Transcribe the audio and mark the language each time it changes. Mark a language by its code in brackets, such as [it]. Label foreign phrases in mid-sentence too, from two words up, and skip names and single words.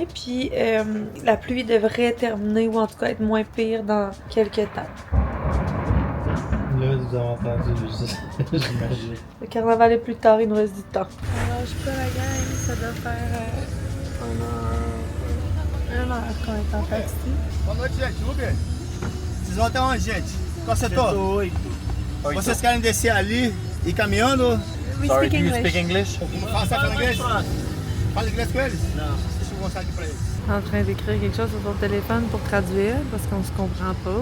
[fr] Puis la pluie devrait terminer, ou en tout cas être moins pire dans quelques temps. Là, vous avez entendu, j'imagine. Le carnaval est plus tard, il nous reste du temps. Alors, je peux la gang, ça doit faire une heure qu'on est en taxi. [pt] Boa noite, gente. Uber. Vocês vão até onde, gente? Qual setor? 8. Vocês querem descer ali e ir caminhando? [en] Sorry, do you speak English? [pt] Fala inglês? Fala inglês com eles? Não. Deixa eu mostrar aqui pra eles. [fr] En train d'écrire quelque chose sur son téléphone pour traduire, parce qu'on se comprend pas.